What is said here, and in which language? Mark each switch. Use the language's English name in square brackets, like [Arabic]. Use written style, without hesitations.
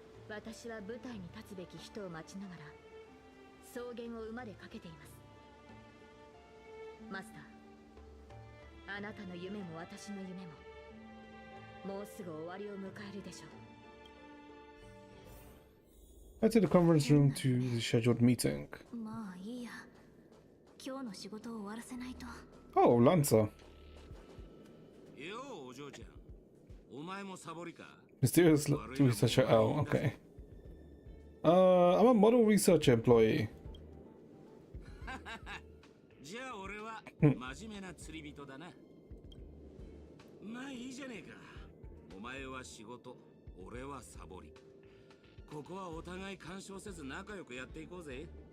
[Japanese] 私は舞台に立つべき人を待ちながら草原を馬で駆けています。マスター、あなたの夢も私の夢ももうすぐ終わりを迎えるでしょう。 [English] Head to the conference room to the scheduled meeting. [Japanese] まあいいや。今日の仕事を終わらせないと。 [English] Oh, Lancer. [Japanese] ようお嬢ちゃん、お前もサボりか。 [English] Mysterious researcher L. Okay. I'm a model researcher employee. [Japanese] じゃあ俺は真面目な釣り人だな。まあいいじゃねえか。お前は仕事、俺はサボり。ここはお互い干渉せず仲良くやっていこうぜ。